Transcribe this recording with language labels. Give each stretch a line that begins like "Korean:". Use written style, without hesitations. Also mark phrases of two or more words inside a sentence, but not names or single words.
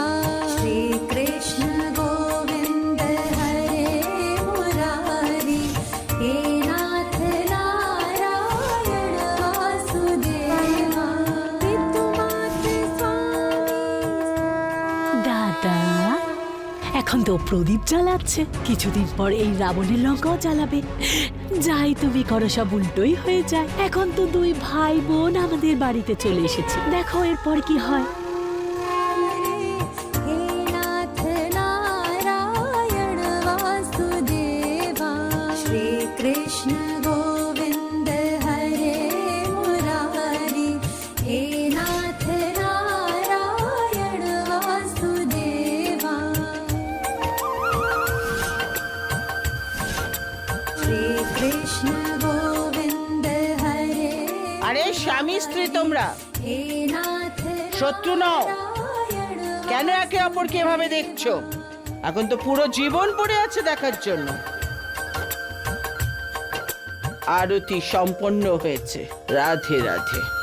Sanskrit: श्री कृष्ण गोविंद हरे मुरारी, हे नाथ नारायण वासुदेवा। पितुमातृ स्वामी।
Bangla: দাদা এখন তো প্রদীপ জ্বালাচ্ছে, কিছুদিন পর এই রাবণের লঙ্কাও জ্বালাবে। যাই তুমি করো সব উল্টোই হয়ে যায়। এখন তো দুই ভাই বোন আমাদের বাড়িতে চলে এসেছে, দেখো এরপর কি হয়।
Sanskrit: हे नाथ नारायण वासुदेवा। श्री कृष्ण गोविंद हरे मुरारी, हे नाथ नारायण वासुदेवा। श्री कृष्ण गोविंद हरे।
Bangla: আরে স্বামী স্ত্রী তোমরা
Sanskrit: हे नाथ
Bangla: শত্রু নও, কেন একে অপরকে এভাবে দেখছো? এখন তো পুরো জীবন পড়ে আছে দেখার জন্য। আরতি সম্পন্ন হয়েছে। রাধে রাধে।